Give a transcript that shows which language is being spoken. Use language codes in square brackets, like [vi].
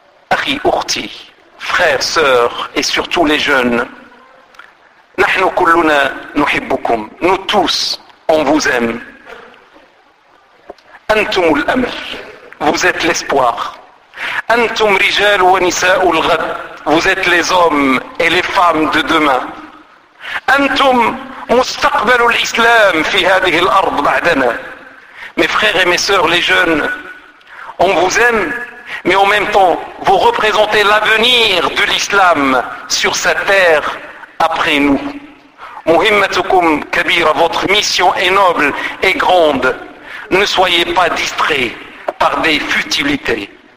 [ar] Akhi, urti, [fr] frère, sœur, et surtout les jeunes, [ar] nahnu kulluna nuhibbukum, [fr] nous tous, on vous aime. [ar] أنتم الأمل. [fr] Vous êtes l'espoir. [ar] أنتم رجال ونساء الغد. [fr] Vous êtes les hommes et les femmes de demain. [ar] أنتم مستقبل الإسلام في هذه الأرض بعدنا. [fr] Mes frères et mes sœurs, les jeunes, on vous aime, mais en même temps, vous représentez l'avenir de l'islam sur cette terre après nous. [ar] مهمتكم كبيرة. [fr] Votre mission est noble et grande. Ne soyez pas distrait par des futilités.